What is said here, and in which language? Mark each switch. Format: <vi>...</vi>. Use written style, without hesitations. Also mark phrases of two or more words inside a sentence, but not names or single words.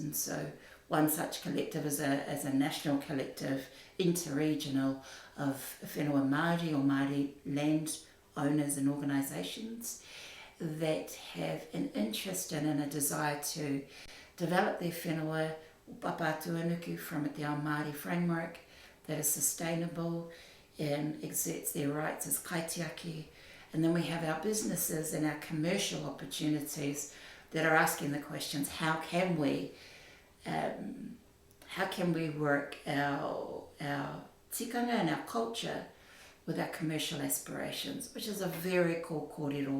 <en>And so one such collective is a national collective, interregional, of</en> <mi>whenua Māori</mi> <en>or Māori land owners and organisations that have an interest in and a desire to develop their</en> <mi>whenua papatuanuku</mi> <en>from a</en> <mi>te ao Māori</mi> <en>framework that is sustainable and exerts their rights as kaitiaki. And then we have our businesses and our commercial opportunities that are asking the questions, how can we work our tikanga and our culture with our commercial aspirations, which is a very core kōrero.</en>